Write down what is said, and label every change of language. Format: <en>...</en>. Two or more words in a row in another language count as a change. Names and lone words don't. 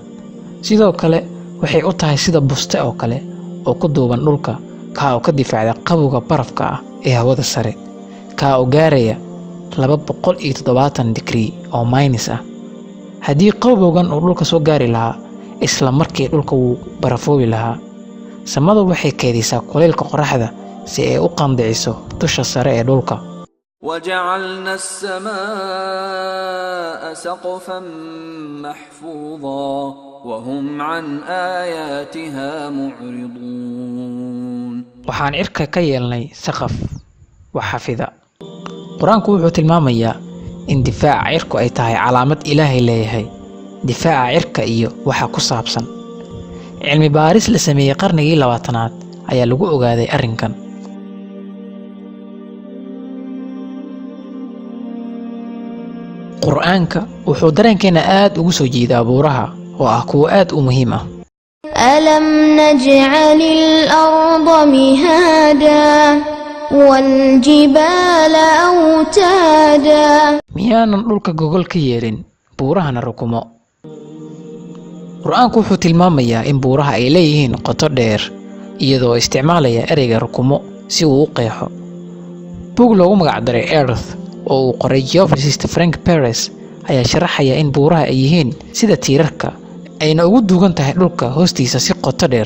<so>Sidoo kale waxay u tahay sida buste oo kale oo ku duuban dhulka, ka oo ka difaacda qabowga barafka ah ee hawada sare, ka oo gaaraya 270 degree oo minus ah. Haddii qabowgan uu dhulka soo gaari lahaa, isla markii dhulka wuu barafoobi lahaa. Samadu waxay kaydisaa kulaylka qoraxda si ay u qandiciso dusha sare ee dhulka.</so> <ar>وجعلنا السماء سقفا محفوظا وهم عن آياتها معرضون.</ar> <so>Waxaan cirka ka yeelnay saqaf wax xafida. Qur'aanku wuxuu tilmaamayaa in difaaca cirku ay tahay calaamad Ilaahay leeyahay. Difaaca cirka iyo waxa ku saabsan. Cilmi baaris la sameeyay qarnigii 20aad ayaa lagu ogaaday arrinkan. Qur'aanka wuxuu dareenkeena aad ugu soo jiidaa buuraha oo ah kuwo aad u muhiim ah.</so> <ar>ألم نجعل الأرض مهادا والجبال أوتادا.</ar> <so>Miyaanan dhulka gogol ka yeelin buurahana rukumo? Qur'aanku wuxuu tilmaamayaa in buuraha ay leeyihiin qoto dheer, iyadoo isticmaalaya ereyga rukumo si uu u qeexo. Buug loogu magac daray Earth oo uu qoray geophysicist Frank Perez ayaa sharaxaya in buuraha ay yihiin sida tiirarka ayna ugu duugan tahay dhulka hoostiisa si qoto dheer.</so>